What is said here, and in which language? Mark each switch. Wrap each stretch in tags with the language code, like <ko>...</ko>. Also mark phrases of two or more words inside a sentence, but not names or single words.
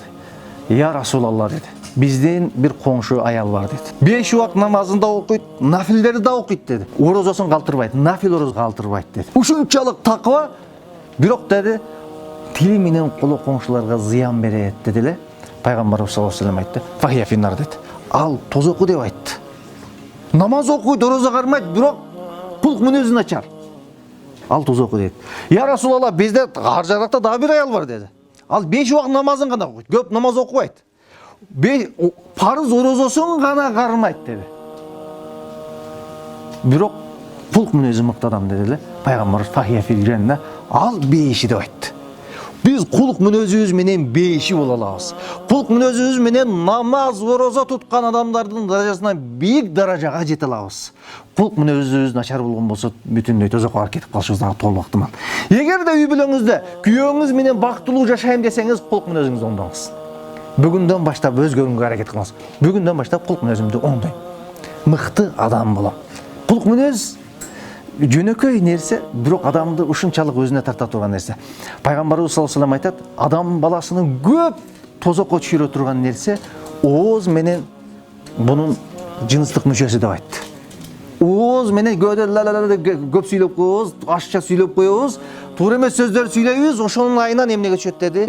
<ar>يا رسول الله</ar> <ky>деди. Биздин бир коңшу аял бар деди. 5 убак намазын да окуйт, нафилдерди да окуйт деди. Орозосун калтырбайт, нафил ороз калтырбайт деди. Ушунчалык таква, бирок деди, тили менен коло коңшуларга зыян берет деди эле. Пайгамбарыбыз</ky> <ar>صلى الله عليه وسلم</ar> <ky>айтты.</ky> <ar>فهي في النار</ar> <ky>деди. Ал тозоку деп айтты. Намаз окуйт, орозо кармайт, бирок кулк мүнөзү начар. Ал тозоку деди.</ky> <ar>يا رسول الله,</ar> <ky>бизде ар жакта дагы бир аял бар деди. Ал 5 убак намазын гана окуйт, көп намаз окубайт. Парыз орозосун гана кармайт деди. Бирок кулк мүнөзү мыкты адам деди эле.</ky> <ar>Пайгамбар فهي في الجنة,</ar> <ky>ал бейиши деп айтты. Биз кулк мүнөзүбүз менен бейиши боло алабыз. Кулк мүнөзүбүз менен намаз, орозо туткан адамдардын даражасына бийик даражага жете алабыз. Кулк мүнөзүбүз начар болгон болсо, бүтүндөй тозокко барып кетип калышыбыз дагы толук ыктымал. Эгерде үй бүлөңүздө күйөөңүз менен бактылуу жашайм десеңиз, кулк мүнөзүңүздү оңдоңуз. Бүгүндөн баштап өзгөрүүгө аракет кылыңыз. Бүгүндөн баштап кулк мүнөзүмдү оңдойм. Мыкты адам болом. Кулк мүнөз жөнөкөй нерсе, бирок адамды ушунчалык өзүнө тарта турган нерсе. Пайгамбарыбыз</ky> <ar>صلى الله عليه وسلم</ar> <ky>айтат, адам баласынын көп тозокко түшүрө турган нерсе ооз менен бунун жыныстык мүчөсү деп айтты. Ооз менен көп сүйлөп коебуз, ашча сүйлөп коебуз, туура эмес сөздөр сүйлөйбүз, ошонун айынан эмнеге түшөт деди?</ky>